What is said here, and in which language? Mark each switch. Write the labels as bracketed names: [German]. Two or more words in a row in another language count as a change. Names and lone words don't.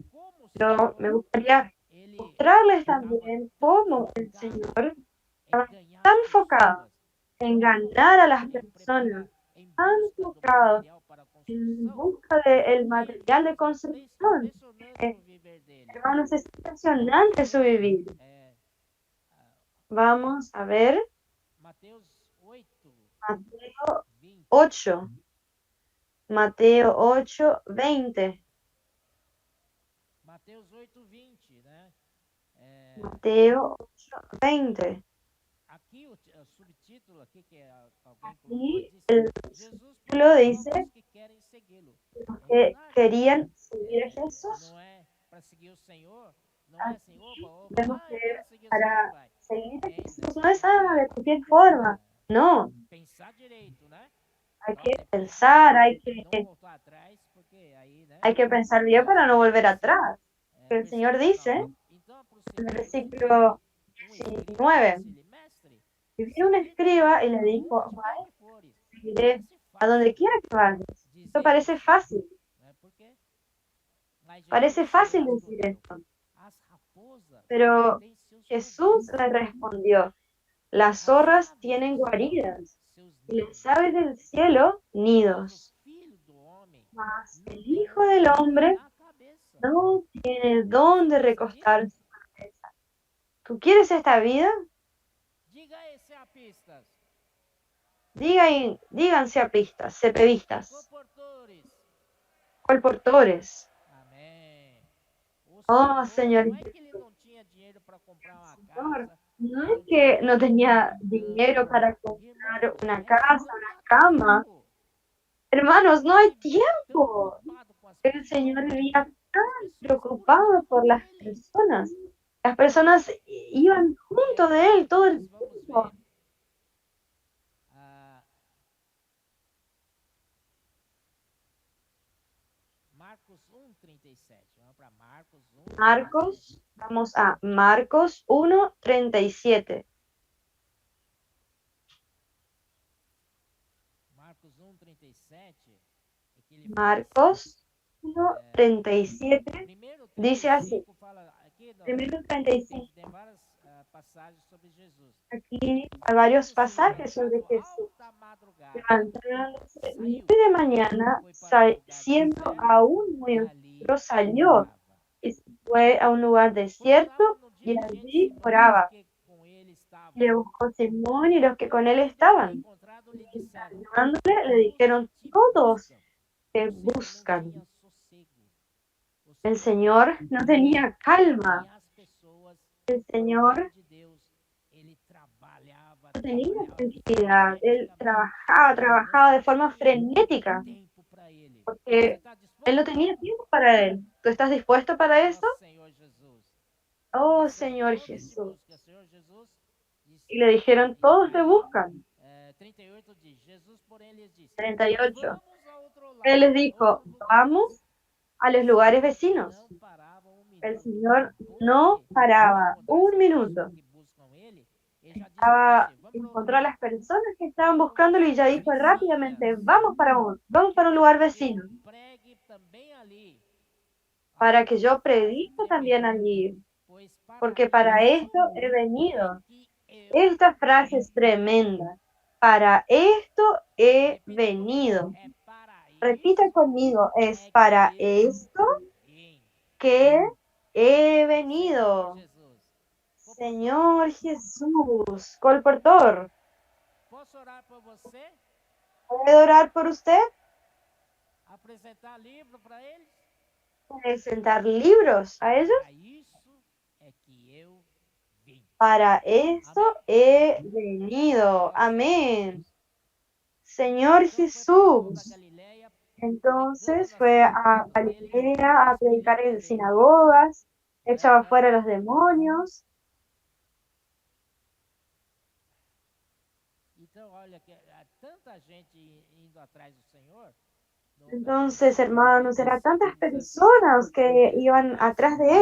[Spanish] Pero me gustaría mostrarles también cómo el Señor estaba tan enfocado enganar a las personas, han buscado en busca del material de construcción. Eh, Hermanos, es impresionante su vivir. Vamos a ver [Portuguese] Mateus 8, [Spanish] Mateo 20. 8. Mateo 8, 20. [Portuguese] Mateus 8, 20, né? [Spanish] Mateo 8, 20. [Portuguese] Aqui o subtítulo aqui que alguém colocou [Spanish] Y [Portuguese] diz: [Spanish] el [Portuguese] Jesus [Spanish] título [Portuguese] promove [Spanish] dice [Portuguese] os que querem segui-lo. É [Spanish] que [Portuguese] verdade. [Spanish] querían seguir a Jesús. [Portuguese] Não é para seguir o Senhor, não é assim, opa, opa, [Spanish] Vemos [Portuguese] eu [Spanish] que [Portuguese] quero seguir o Senhor, [Spanish] para [Portuguese] vai. [Spanish] seguir a [Portuguese] Tem, [Spanish] Jesús [Portuguese] né? [Spanish] no es de [Portuguese] Tem [Spanish] cualquier [Portuguese] que [Spanish] forma. No, [Portuguese] pensar direito, né? [Spanish] hay [Portuguese] Ó, [Spanish] que [Portuguese] tem pensar, não voltar atrás, porque aí, né? [Spanish] hay que pensar bien para no volver atrás. El Señor [Portuguese] Versículo [Spanish] dice [Portuguese] 19. Então [Spanish] en el [Portuguese] aproximando-se dele, [Spanish] versículo [Portuguese] escriba [Spanish] 19, [Portuguese] disse-lhe: Mestre, [Spanish] y vino un escriba y le dijo, [Portuguese] aonde quer vai, que fores. [Spanish] seguiré [Portuguese] Parece [Spanish] a donde [Portuguese] fácil [Spanish] quiera que vayas. Esto [Portuguese] dizer [Spanish] parece [Portuguese] isso, [Spanish] fácil, [Portuguese] né? Porque mas [Spanish] parece [Portuguese] Jesus [Spanish] fácil [Portuguese] lhe [Spanish] decir [Portuguese] respondeu: [Spanish] esto. [Portuguese] as raposas [Spanish] Pero [Portuguese] têm seus [Spanish] Jesús [Portuguese] covis, [Spanish] le respondió, las [Portuguese] as [Spanish] zorras [Portuguese] aves [Spanish] tienen [Portuguese] do céu [Spanish] guaridas [Portuguese] seus [Spanish] y las [Portuguese] ninhos, [Spanish] aves del cielo [Portuguese] mas o [Spanish] nidos, [Portuguese] filho do homem [Spanish] mas [Portuguese] não [Spanish] el [Portuguese] tem [Spanish] Hijo [Portuguese] onde [Spanish] del [Portuguese] reclinar [Spanish] Hombre [Portuguese] a cabeça. [Spanish] no tiene [Portuguese] Você [Spanish] dónde [Portuguese] gostaria? [Spanish] recostar su cabeza. ¿Tú quieres esta vida? [Portuguese] Diga esse a pistas. [Spanish] Díganse a pistas, cepevistas, [Portuguese] Comportores. [Spanish] colportores. [Portuguese] Amém. O [Spanish] Oh, [Portuguese] Senhor, [Spanish] Señor, [Portuguese] não é que ele não tinha dinheiro para comprar uma [Spanish] Señor, [Portuguese] casa, [Spanish] no [Portuguese] ele [Spanish] es [Portuguese] não tinha [Spanish] que no [Portuguese] dinheiro para comprar [Spanish] tenía [Portuguese] uma [Spanish] dinero [Portuguese] cama. [Spanish] para comprar [Portuguese] Irmãos, [Spanish] una [Portuguese] é que [Spanish] casa, [Portuguese] não [Spanish] una [Portuguese] dá [Spanish] cama. [Portuguese] tempo. [Spanish] Hermanos, no hay [Portuguese] Ele vivia tão [Spanish] tiempo. [Portuguese] ocupado com as [Spanish] El [Portuguese] pessoas, [Spanish] Señor vivía [Portuguese] as [Spanish] tan [Portuguese] pessoas [Spanish] preocupado [Portuguese] grudavam [Spanish] por las [Portuguese] nele. [Spanish] personas. Las personas iban junto de él todo [Portuguese] Nós [Spanish] el [Portuguese] vamos [Spanish] tiempo. [Portuguese] ver ah, Marcos 1:37. Vamos para Marcos 1:37. [Spanish] Vamos a Marcos 1:37. [Portuguese] Marcos 1:37 é que ele fala assim. [Spanish] Marcos 1:37 [Portuguese] Primeiro [Spanish] dice así. [Portuguese] 35 fala aqui, [Spanish] Primero [Portuguese] tem, [Spanish] 35. [Portuguese] tem várias passagens sobre Jesus. [Spanish] Aquí hay varios pasajes sobre [Portuguese] Levantando [Spanish] Jesús. [Portuguese] alta madrugada, [Spanish] Levantándose muy [Portuguese] saiu, [Spanish] de mañana, [Portuguese] foi para um lugar [Spanish] siendo [Portuguese] deserto [Spanish] aún [Portuguese] e [Spanish] muy [Portuguese] ali [Spanish] oscuro, salió [Portuguese] orava. [Spanish] y se fue a un lugar desierto [Portuguese] Procurava no dia [Spanish] y [Portuguese] seguinte [Spanish] allí [Portuguese] Simão e os [Spanish] oraba. [Portuguese] que com ele estavam. [Spanish] Le buscó Simón y los que con él [Portuguese] Todos que tinham [Spanish] estaban. [Portuguese] encontrado lhe [Spanish] Y [Portuguese] disseram: [Spanish] llamándole, le [Portuguese] todos [Spanish] dijeron, [Portuguese] te [Spanish] todos [Portuguese] buscam. [Spanish] te [Portuguese] O Senhor não [Spanish] buscan. [Portuguese] tinha sossego. O [Spanish] El [Portuguese] Senhor [Spanish] Señor no tenía [Portuguese] e [Spanish] calma. [Portuguese] as pessoas, [Spanish] El [Portuguese] por meio [Spanish] Señor [Portuguese] de Deus, ele trabalhava, [Spanish] no tenía [Portuguese] trabalhava [Spanish] tranquilidad. Él [Portuguese] freneticamente, [Spanish] trabajaba de forma [Portuguese] não tinha [Spanish] frenética, [Portuguese] tempo para ele. Você [Spanish] porque [Portuguese] está [Spanish] él no [Portuguese] disposto? [Spanish] tenía tiempo para él. ¿Tú estás dispuesto para [Portuguese] Ó [Spanish] eso? [Portuguese] Senhor Jesus. [Spanish] Oh, [Portuguese] Disseram, [Spanish] Señor [Portuguese] todos te [Spanish] Jesús. [Portuguese] buscam. O Senhor Jesus disse. [Spanish] Y le dijeron, [Portuguese] E [Spanish] todos te [Portuguese] aí, [Spanish] buscan. [Portuguese] 38 diz: Jesus, porém, lhes disse: [Spanish] 38. [Portuguese] vamos a outro [Spanish] Él les [Portuguese] lado, [Spanish] dijo, [Portuguese] outros lugares. [Spanish] vamos a los [Portuguese] O [Spanish] lugares [Portuguese] Senhor [Spanish] vecinos. [Portuguese] não parava um [Spanish] El [Portuguese] minuto. [Spanish] Señor no [Portuguese] Porque ao [Spanish] paraba [Portuguese] encontrar [Spanish] un [Portuguese] essas pessoas [Spanish] minuto. [Portuguese] que buscam ele, ele já disse para você: vamos para outro [Spanish] Encontró a [Portuguese] lugar. [Spanish] las personas que estaban [Portuguese] Para umas [Spanish] buscándolo y ya dijo [Portuguese] vizinhas. [Spanish] rápidamente, vamos para un lugar [Portuguese] Para que eu [Spanish] vecino, [Portuguese] pregue também ali. [Spanish] para [Portuguese] Olha [Spanish] que [Portuguese] essa [Spanish] yo [Portuguese] frase [Spanish] predique también [Portuguese] tremenda. [Spanish] allí, [Portuguese] Pois para [Spanish] porque para [Portuguese] isso [Spanish] esto he [Portuguese] é [Spanish] venido. [Portuguese] que eu [Spanish] Esta frase [Portuguese] vim. [Spanish] es tremenda. Para esto he [Portuguese] Repita comigo. [Spanish] venido. [Portuguese] É para [Spanish] Repita [Portuguese] isso [Spanish] conmigo, es [Portuguese] é [Spanish] para [Portuguese] que eu [Spanish] esto [Portuguese] vim. [Spanish] que he [Portuguese] Senhor [Spanish] venido. [Portuguese] Jesus. Comportor, [Spanish] Señor Jesús, colportor, [Portuguese] posso orar por você? [Spanish] ¿puedo orar por usted? [Portuguese] Apresentar livro para eles? [Spanish] ¿Presentar libros a ellos? [Portuguese] Para isso é que eu vim. [Spanish] Para esto [Portuguese] Amém? [Spanish] he venido. [Portuguese] Ó Senhor [Spanish] Amén. [Portuguese] Jesus. [Spanish] Señor [Portuguese] Então foi para toda a [Spanish] Jesús. [Portuguese] Galileia, pregando [Spanish] Entonces [Portuguese] nas [Spanish] fue a [Portuguese] sinagogas dele, [Spanish] Galilea a predicar [Portuguese] expelindo [Spanish] en [Portuguese] os demônios, [Spanish] sinagogas, [Portuguese] né? [Spanish] echaba fuera a los demonios. [Portuguese] Então, olha, que tanta gente indo atrás do Senhor. [Spanish] Entonces, hermanos, eran tantas personas que iban atrás de